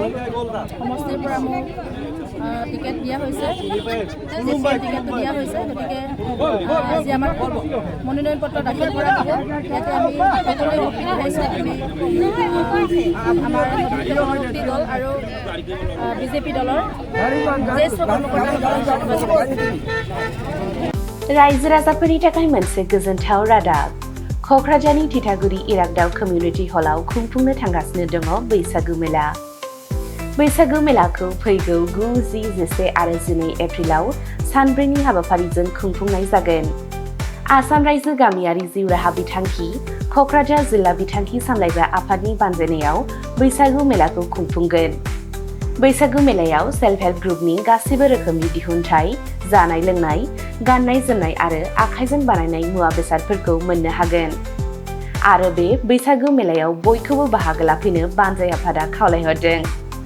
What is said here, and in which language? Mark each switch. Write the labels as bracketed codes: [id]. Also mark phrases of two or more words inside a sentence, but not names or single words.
[as] সমষ্টিৰ পৰা মোক টিকেট দিয়া হৈছে টিকেটটো দিয়া হৈছে গতিকে আজি আমাক মনোনয়ন পত্ৰ দাখিল কৰা হ'ব ইয়াতে আমি সকলোৱে হৈছে আমি আমাৰ গণশক্তি দল আৰু বিজেপি দলৰ জ্যেষ্ঠ কৰ্মকৰ্তাসকলক [brx] रायजो राजाफोरनि थाखाय मोनसे गोजोनथाव रादाब क'क्राझारनि थिथागुरि इरागदाव कमिउनिटि हलाव खुंफुंनो थांगासिनो दङ बैसागु मेला बैसागु मेलाखौ फैगौ 9, 10, 11 आरो 12 एप्रिलाव सानब्रैनि हाबाफारिजों खुंफुंनाय जागोन आसाम रायजो गामियारि जिउ राहा बिथांखि क'क्राझार जिल्ला बिथांखि सामलायग्रा आफादनि बानजायनायाव बैसागु मेलाखौ खुंफुंगोन बैसागु मेलायाव [en] self help group [brx] गासिबो रोखोमनि दिहुनथाय जानाय लोंनाय गाननाय जोमनाय आरो आखाइजों बानायनाय मुवा बेसादफोरखौ मोननो हागोन आरो बे बैसागु मेलायाव बयखौबो बाहागो लाफैनो बानजाय आफादा खावलायहरदों।